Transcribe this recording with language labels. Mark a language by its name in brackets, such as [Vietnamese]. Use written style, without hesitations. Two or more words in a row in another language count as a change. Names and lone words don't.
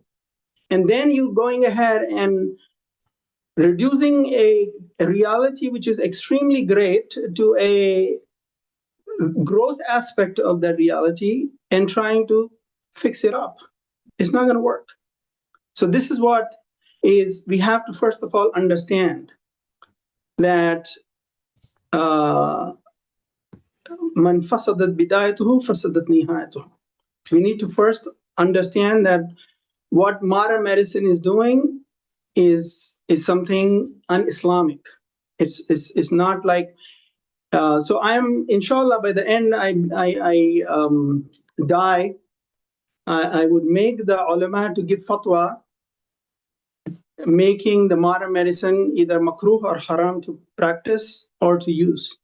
[English] And then you going ahead and reducing a reality which is extremely great to a gross aspect of that reality and trying to fix it up. It's not going to work. So this is what is, we have to first of all understand that [Arabic] من فسدت بدايته فسدت نهايته. [English] We need to first understand that what modern medicine is doing is something un-Islamic. It's not like, so I'm, inshallah, by the end I die, I would make the ulama to give fatwa, making the modern medicine either makruh or haram to practice or to use.